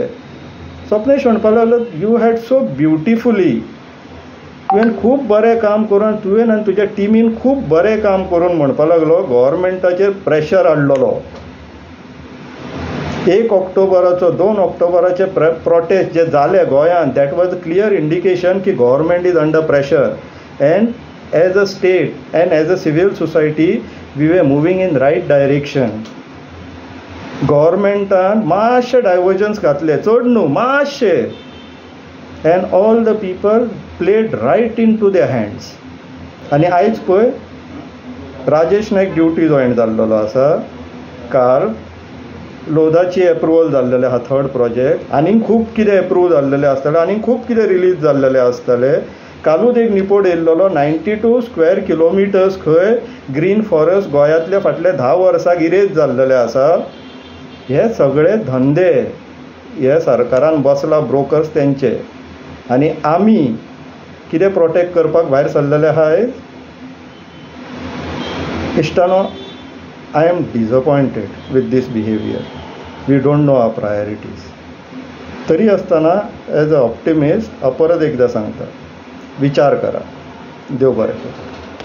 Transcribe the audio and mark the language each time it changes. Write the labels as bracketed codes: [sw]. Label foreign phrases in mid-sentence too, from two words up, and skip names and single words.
[kok] स्वप्नेश म्हणपाक लागलो, [en] you had so beautifully, [kok] तुवें खूब बरें काम करून, तुवें आनी तुज्या टिमीन खूब बरें काम करून म्हणपाक लागलो गव्हर्मेंटाचेर प्रेशर हाडलेलो. 1 ऑक्टोबराचो 2 ऑक्टोबराचे प्रोटेस्ट जे जाले गोंयांत, [en] that was a clear indication की government is under pressure. And as a state and as a civil society we were moving in right direction. [kok] गव्हर्मेंटान मातशे डायवर्जन्स घातले, चड न्हू, मातशे. [en] And all the people played right into their hands. [kok] आनी आयज पळय राजेश नायक [en] duty join [kok] जाल्लो आसा. काल लोधाची एप्रुवल जाल्लेले आहा 3rd प्रोजेक्ट. आनीक खूब कितें एप्रूव जाल्लेले आसतले, आनीक खूब कितें रिलीज जाल्लेले आसतले. कालूच एक निपोड येयल्लो 92 [en] square kilometres [kok] खंय [en] green forest [kok] गोंयांतले फाटले 10 वर्सांक इरेज जाल्लेले आसा. हे सगळे धंदे हे सरकारान बसला, ब्रोकर्स तेंचे. आनी आमी कितें प्रोटेक्ट करपाक भायर सरलेले आहाय? [en] इश्टानो, I am disappointed with this behaviour. We don't know our priorities. [kok] तरी आसतना एज अ ऑप्टिमिस्ट परत एकदां सांगता, विचार करा. देव बरें करूं.